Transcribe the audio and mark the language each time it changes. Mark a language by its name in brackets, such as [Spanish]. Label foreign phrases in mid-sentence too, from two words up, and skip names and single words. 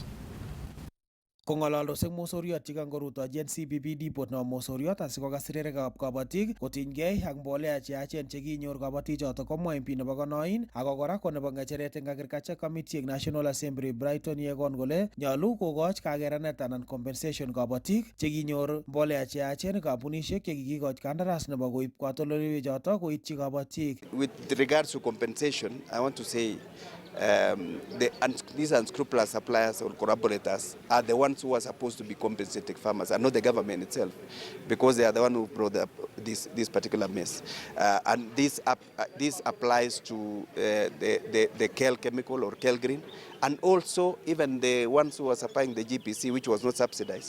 [Kalenjin] Kong'alaldos eng mosoriot chekangorutochi NCPB depot nebo mosoriot asikokas rirekab kabatik kotinygei ak mbolea cheyachen chekinyor kabatik choto komwa MP nebo Konoin ako kora ko nebo ng'echeret eng Agriculture Committee eng National Assembly Brighton Yegon kole nyolu kokoch kakeranet anan compensation kabatik chekinyor mbolea cheyachen kampunisiek chekikikoch kandaras nebo koib katoldoleiwek choto koityi kabatik. [English] With regards to compensation, I want to say these unscrupulous suppliers or collaborators are the ones who are supposed to be compensating farmers and not the government itself, because they are the one who brought up this particular mess. And this applies to the Kel chemical or Kel green, and also even the ones who are supplying the GPC, which was not subsidized.